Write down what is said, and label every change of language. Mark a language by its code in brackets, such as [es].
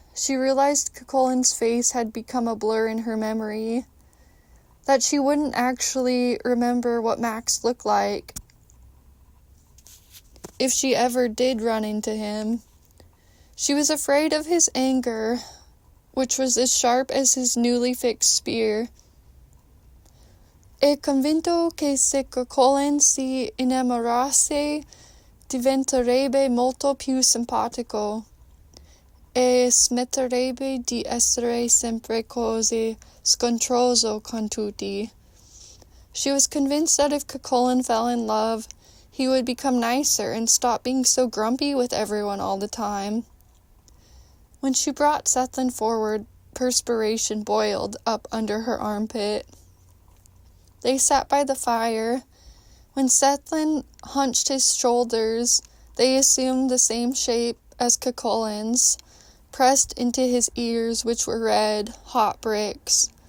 [en] She realized Cuchulain's face had become a blur in her memory, that she wouldn't actually remember what Max looked like if she ever did run into him. She was afraid of his anger, which was as sharp as his newly fixed spear. [it] E convinto che se Cuchulain si innamorasse diventerebbe molto più simpatico e smetterebbe di essere sempre così scontroso con tutti. [en] She was convinced that if Cuchulain fell in love, he would become nicer and stop being so grumpy with everyone all the time. When she brought Sethlin forward, perspiration boiled up under her armpit. They sat by the fire. When Sethlin hunched his shoulders, they assumed the same shape as Cuchulain's, pressed into his ears, which were red, hot bricks.